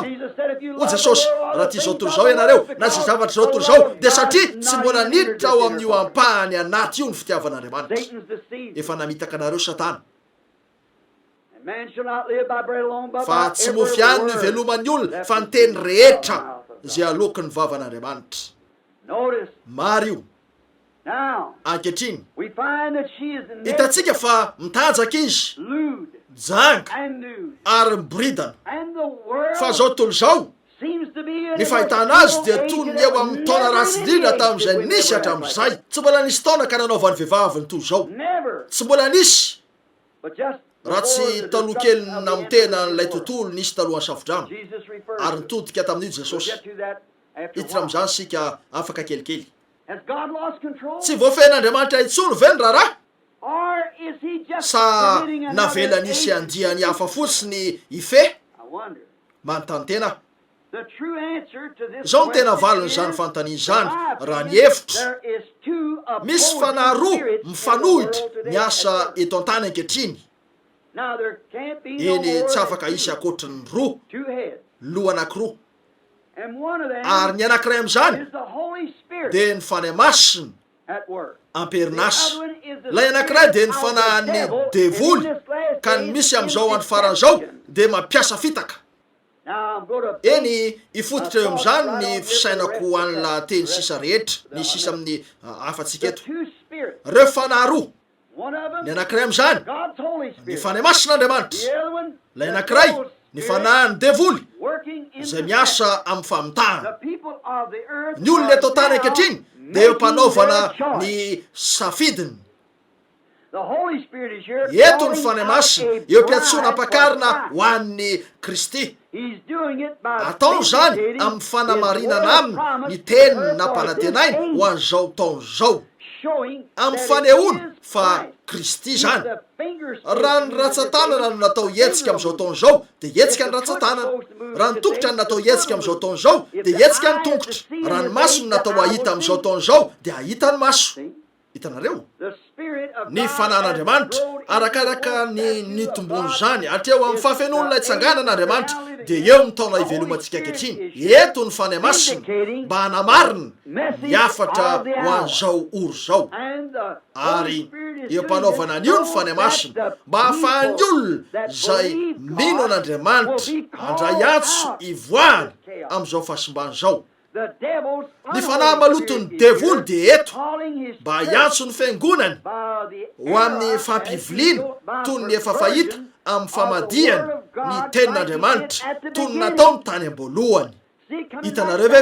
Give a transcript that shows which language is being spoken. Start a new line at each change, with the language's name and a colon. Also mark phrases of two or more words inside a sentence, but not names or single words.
Malagasy: O Jesosy raha ty zao toy zao ianareo na zay zavatra zao toy zao de satria tsy mbola niditra ao amin'io ampahany anaty io ny fitiavan'Andriamanitra. Efa namitaka anareo Satana fa tsy mofy ihany no ivelomany olona fa ny teny rehetra zay aloky ny vavan'Andriamanitra. Mary io.
English: Now,
Malagasy: ankehitriny
English: we find that she is the
Malagasy: hitantsika fa mitanjaka izy
English: lewd
Malagasy: janga
English: and nude.
Malagasy: ary miboridana
English: And the world
Malagasy: fa zao tontolo zao
English: seems to be in
Malagasy: ny
English: a
Malagasy: fahitana azy dia
English: age
Malagasy: toy ny
English: that
Malagasy: eo amin'ny taona ratsy indrindra tamin'izay
English: we
Malagasy: nisy
English: never had
Malagasy: hatramin'izay tsy mbola nisy taona ka nanaovan'ny vehivavy ny toy zao
English: Never.
Malagasy: tsy mbola nisy
English: But just
Malagasy: raha tsy
English: before the
Malagasy: taloha
English: destruction
Malagasy: kely
English: of the
Malagasy: namitena
English: end of
Malagasy: n'ilay
English: the world.
Malagasy: tontolo nisy talohan'ny safodrano
English: Jesus refers
Malagasy: ary
English: to it.
Malagasy: nitodika tamin'io
English: We'll
Malagasy: jesosy
English: get to that after a
Malagasy: hiditra
English: while.
Malagasy: amin'izany sika afaka kelikely
English: Has God lost control?
Malagasy: tsy voafehin'andriamanitra intsony ve ny raharaha
English: Or is he just
Malagasy: sa
English: permitting another
Malagasy: navela nisy
English: agency?
Malagasy: andiany hafa fotsiny ife
English: I wonder.
Malagasy: manontany tena
English: The true answer to this
Malagasy: zao ny tena
English: question
Malagasy: valony
English: is,
Malagasy: zany fanontaniana
English: in
Malagasy: zany
English: my
Malagasy: raha
English: opinion,
Malagasy: ny hevitra
English: there is two
Malagasy: misy
English: opposing
Malagasy: fanahy roa
English: spirits in the
Malagasy: mifanohitra
English: world today
Malagasy: miasa
English: at first.
Malagasy: eto an-tany ankehitriny
English: Now there can't be no
Malagasy: eny
English: more
Malagasy: tsy
English: than
Malagasy: afaka isy
English: two,
Malagasy: akoatriny roa
English: two heads.
Malagasy: loha anankiroa
English: And one of them
Malagasy: ary ny anankiray amin'izany
English: is the Holy Spirit
Malagasy: dia ny fanahy masiny
English: at work.
Malagasy: amperinasy
English: The other one is the
Malagasy: lay anankiray dia ny
English: spirit of
Malagasy: fanahy
English: the
Malagasy: ny
English: devil,
Malagasy: devoly
English: and in this last
Malagasy: ka
English: day
Malagasy: ny misy
English: is
Malagasy: amin'izao
English: in
Malagasy: andro faran'izao
English: deception.
Malagasy: dia mampiasa fitaka
English: Now I'm going to
Malagasy: eny ifototra eo amin'izany ny fisainako an'la teny sisa rehetra ny sisa amin'ny afatsika
English: the
Malagasy: eto
English: two spirits.
Malagasy: reo fanahy roa
English: One of
Malagasy: ny
English: them,
Malagasy: anankiray amin'izany
English: God's Holy
Malagasy: ny
English: Spirit.
Malagasy: fanahy masin'andriamanitra
English: The other one,
Malagasy: lay
English: the
Malagasy: anankiray
English: devil's
Malagasy: ny
English: spirit
Malagasy: fanahy ny devoly
English: working in
Malagasy: izay
English: deception.
Malagasy: miasa amin'ny famitahana
English: The people of the earth
Malagasy: ny olona
English: are
Malagasy: eto tany
English: now
Malagasy: ankehitriny dia eo
English: making
Malagasy: mpanaovana
English: their choice.
Malagasy: ny safidiny
English: The Holy Spirit is here
Malagasy: eto ny
English: calling
Malagasy: fanahy
English: out
Malagasy: masina
English: a
Malagasy: eo mpiantsoana
English: bride
Malagasy: ampakarina
English: for
Malagasy: ho an'ny kristy
English: He's doing it by
Malagasy: ataony zany
English: vindicating
Malagasy: amin'ny
English: his
Malagasy: fanamarinana
English: word of
Malagasy: aminy
English: promise
Malagasy: ny teny
English: to her for
Malagasy: nampanantenainy
English: this
Malagasy: ho
English: age,
Malagasy: an'izao taona zao
English: showing
Malagasy: amin'ny
English: that
Malagasy: fanehoana
English: it is
Malagasy: fa
English: Christ.
Malagasy: kristy
English: He's
Malagasy: zany
English: the fingers
Malagasy: raha ny ratsan-tanana no natao hetsika amin'izao taona zao dia hetsika ny ratsan-tanana raha ny tongotra no natao hetsika amin'izao taona zao dia hetsika ny tongotra raha ny maso no natao ahita amin'izao taona zao dia ahita ny maso
English: See?
Malagasy: hitanareo
English: The Spirit of
Malagasy: ny
English: God
Malagasy: fanan'andriamanitra
English: has grown
Malagasy: arakaraka
English: into the
Malagasy: ny
English: Lord
Malagasy: tombony
English: God
Malagasy: zany atreo amin'ny
English: is
Malagasy: fafenon'ilay
English: the
Malagasy: tsanganan'andriamanitra
English: age
Malagasy: dia eo ny taona
English: the
Malagasy: ivelomantsika
English: Holy
Malagasy: ankehitriny
English: Spirit is
Malagasy: eto ny fanahy masina
English: vindicating
Malagasy: mba hanamarina
English: message
Malagasy: ny afatra
English: of the
Malagasy: ho
English: hour.
Malagasy: an'izao oro zao
English: And the Holy
Malagasy: ary
English: Spirit is
Malagasy: eo
English: doing
Malagasy: mpanaovana
English: this
Malagasy: an'io ny
English: so
Malagasy: fanahy
English: that
Malagasy: masina
English: the
Malagasy: mba hahafahan'ny
English: people
Malagasy: olona
English: that
Malagasy: zay
English: believe
Malagasy: mino
English: God
Malagasy: an'andriamanitra
English: will be called
Malagasy: handray antso
English: out
Malagasy: ivoahany
English: of chaos.
Malagasy: amin'izao fahasimbany zao
English: The devil's
Malagasy: ny fanahy malotony devoly dia eto mba hiantso ny fiangonany ho amin'ny fampiviliana toy ny efa fahita amin'ny famadihany ny tenin'andriamanitra toy ny natao ny tany am-boalohany hitanareo ve